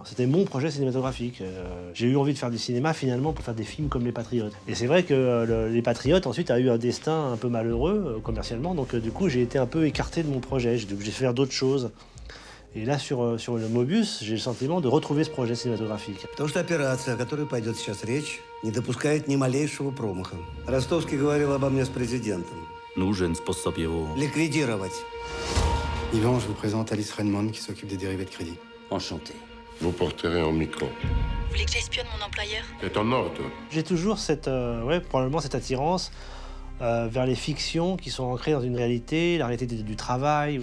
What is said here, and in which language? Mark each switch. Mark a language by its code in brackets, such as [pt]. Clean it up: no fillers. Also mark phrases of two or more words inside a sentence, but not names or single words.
[fr] C'était mon projet cinématographique. J'ai eu envie de faire du cinéma finalement pour faire des films comme Les Patriotes. Et c'est vrai que Les Patriotes ensuite a eu un destin un peu malheureux commercialement. Donc du coup j'ai été un peu écarté de mon projet. J'ai obligé de faire d'autres choses. Et là sur le Mobius, j'ai le sentiment de retrouver ce projet cinématographique. [ru] Потому что операция, о которой пойдет сейчас речь, не допускает ни малейшего промаха. Ростовский говорил обо мне с президентом. Нужен способ его Ликвидировать. [fr] Yvan, je vous présente Alice Redmond qui s'occupe des dérivés de crédit. enchanté. Vous porterez en micro. Vous voulez que j'espionne mon employeur? C'est en ordre. J'ai toujours probablement cette attirance vers les fictions qui sont ancrées dans une réalité, la réalité du travail.